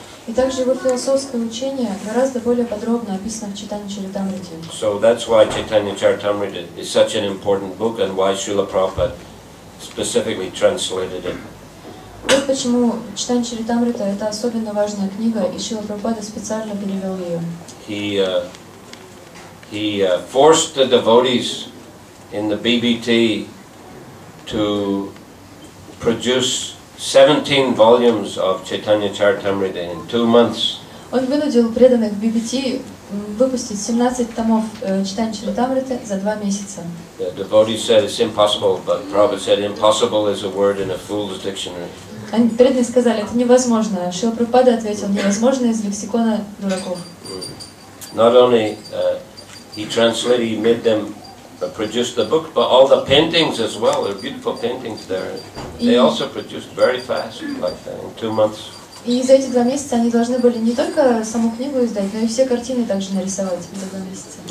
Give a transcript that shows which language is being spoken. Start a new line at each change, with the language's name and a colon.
Russian: И также его философское учение гораздо более подробно описано в Чайтанье Чаритамрите.
English: So that's why Chaitanya Charitamrita is such an important book and why Шрила Прабхупада specifically translated it.
Russian: Вот почему Чайтанье Чаритамрита это особенно важная книга, и Шрила Прабхупада специально перевел ее.
English: He forced the devotees in the BBT to produce 17 volumes of Chaitanya Charitamrita in 2 months.
Russian: Он вынудил преданных BBT выпустить 17 томов Чайтанье Чаритамриты за 2 месяца.
English: The devotees said it's impossible, but Prabhupada said impossible is a word in a fool's dictionary.
Russian: Они преданные сказали, это невозможно. Шрила Прабхупада ответил, невозможно из лексикона дураков.
English: Not only he made them produce the book, but all the paintings as well. There are beautiful paintings there. They also produced very fast, like that, in 2 months.
Russian: И за эти 2 месяца они должны были не только саму книгу издать, но и все картины также нарисовать за 2 месяца.